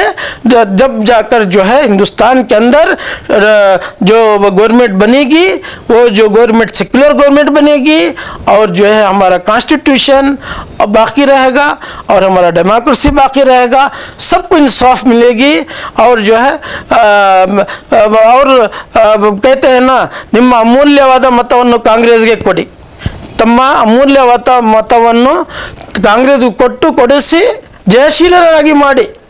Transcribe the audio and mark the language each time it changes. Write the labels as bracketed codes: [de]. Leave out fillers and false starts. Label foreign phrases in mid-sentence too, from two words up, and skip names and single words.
[hi] जब जाकर जो है हिंदुस्तान के अंदर जो गवर्नमेंट बनेगी वो जो गवर्नमेंट [en] secular government [hi] बनेगी, और जो है हमारा कॉन्स्टिट्यूशन बाकी रहेगा और हमारा डेमोक्रेसी बाकी रहेगा, सबको इंसाफ मिलेगी। और जो है कहते हैं ना, [kn] ನಿಮ್ಮ ಅಮೂಲ್ಯವಾದ ಮತವನ್ನು ಕಾಂಗ್ರೆಸ್ಗೆ ಕೊಡಿ, ತಮ್ಮ ಅಮೂಲ್ಯವಾದ ಮತವನ್ನು ಕಾಂಗ್ರೆಸ್ಗೆ ಕೊಟ್ಟು ಕೊಡಿಸಿ ಜಯಶೀಲರಾಗಿ ಮಾಡಿ.